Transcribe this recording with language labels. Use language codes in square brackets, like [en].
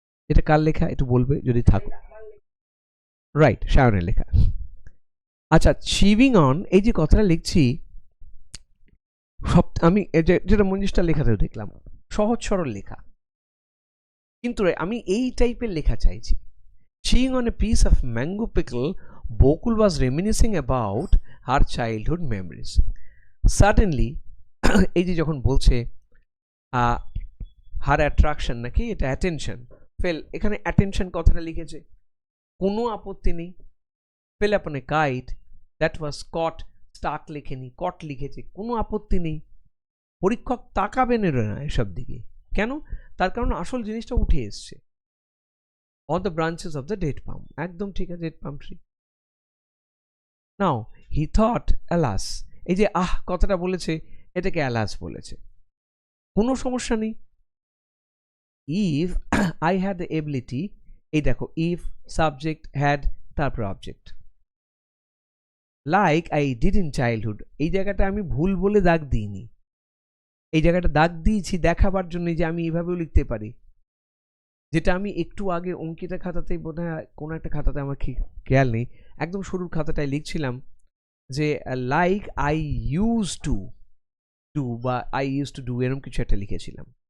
[bn] এটা কার লেখা একটু বলবে যদি থাকো? রাইট, সায়নের লেখা। আচ্ছা, চিভিং অন, এই যে কথাটা লিখছি, সব আমি যেটা মঞ্জিষ্ঠার লেখাতেও দেখলাম, সহজ সরল লেখা, কিন্তু আমি এই টাইপের লেখা চাইছি। [en] Chewing on a piece of mango pickle, Bokul was reminiscing about her childhood memories. [bn] Suddenly, এই যে যখন বলছে [en] her attraction [bn] নাকি এটা [en] attention fell, [bn] এখানে attention কথাটা লিখেছে, কোনো আপত্তি নেই। [en] fell upon a kite that was caught, stuck [bn] লেখেনি, [en] caught [bn] লিখেছে, কোনো আপত্তি নেই। পরীক্ষক তাকাবেন না এসব দিকে, কেন? তার কারণ আসল জিনিসটা উঠে এসছে। [en] on the branches of the date palm, [bn] একদম ঠিক আছে, [en] date palm tree. Now he thought, alas, [bn] এই যে কথাটা বলেছে, এটাকে alas বলেছে, কোনো সমস্যা নেই। [en] if I had the ability, [bn] এই দেখো if subject had তারপর object, [en] like I did in childhood, [bn] এই জায়গাটা আমি ভুল বলে দাগ দিইনি, এই জায়গাটা দাগ দিয়েছি দেখাবার জন্য যে আমি এইভাবেও লিখতে পারি, যেটা আমি একটু আগে অঙ্কিতা খাতাতেই বোধহয় কোনো একটা খাতাতে আমার খেয়াল নেই, একদম শুরুর খাতাটায় লিখছিলাম যে [en] like I use to do [bn] বা আই ইউজ টু ডু, এরকম কিছু একটা লিখেছিলাম।